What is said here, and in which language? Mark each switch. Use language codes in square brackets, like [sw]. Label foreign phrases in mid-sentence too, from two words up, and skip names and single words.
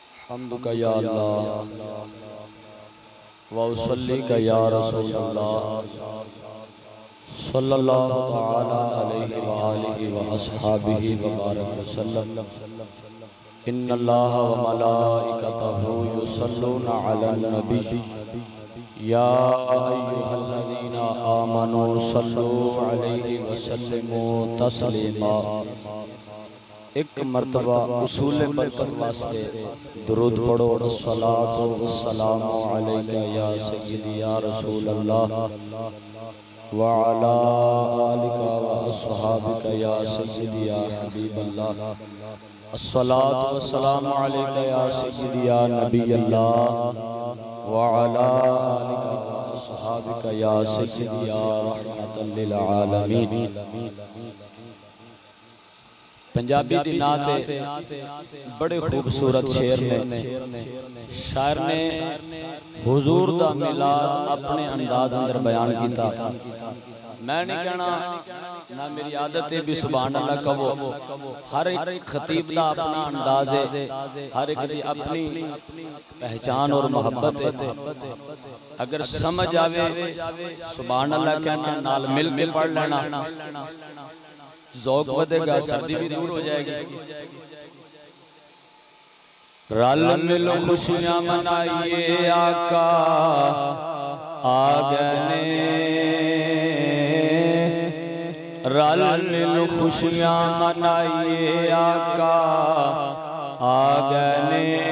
[ar] حمدك يا الله وأصليك يا رسول الله صلى الله تعالى عليه وآله وأصحابه وبارك وسلم. إن الله وملائكته يصلون على النبي يا أيها الذين آمنوا صلوا عليه وسلموا تسليما. [pa] ایک مرتبہ اصول برکت واسطے درود پڑھو. [ar] الصلاة والسلام عليك يا سيدي يا رسول الله وعلى آلك وأصحابك يا سيدي يا حبيب الله. الصلاة والسلام عليك يا سيدي يا نبي الله وعلى آلك وأصحابك يا سيدي يا رحمة للعالمين. [pa] پنجابی دی نعت بڑے خوبصورت شعر نے. شاعر نے حضور دا میلاد اپنے انداز اندر بیان کیا. میں نہیں کہنا، نہ میری عادت ہے بھی [ar] سبحان الله [pa] کہو. ہر ایک خطیب دا اپنا انداز ہے، ہر ایک دی اپنی پہچان اور محبت ہے. اگر سمجھ آوے [ar] سبحان الله [pa] کہنا، نال مل کے پڑھ لینا، ذوق بڑھے گا، سردی بھی دور ہو جائے گی. رل مل خوشیاں منائیے آقا آ گئے نے. رل مل خوشیاں منائیے آقا آ گئے نے.